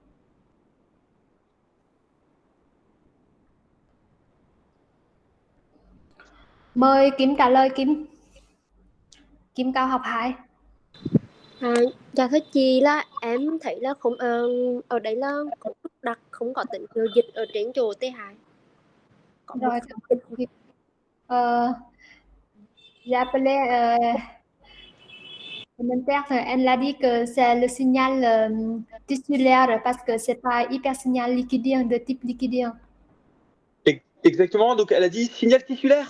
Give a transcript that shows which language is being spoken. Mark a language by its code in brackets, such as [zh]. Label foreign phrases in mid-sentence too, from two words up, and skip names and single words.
[vi] Mời Kim trả lời. Kim cao học 2. Dạ thưa chị, là em thấy là không ở đây là cấu trúc đặc, không có tín hiệu dịch ở trên chỗ T2. Rồi, [fr] j'appelais commentaire, elle a dit que c'est le signal tissulaire parce que c'est pas hyper signal liquidien, de type liquidien. Exactement, donc elle a dit signal tissulaire?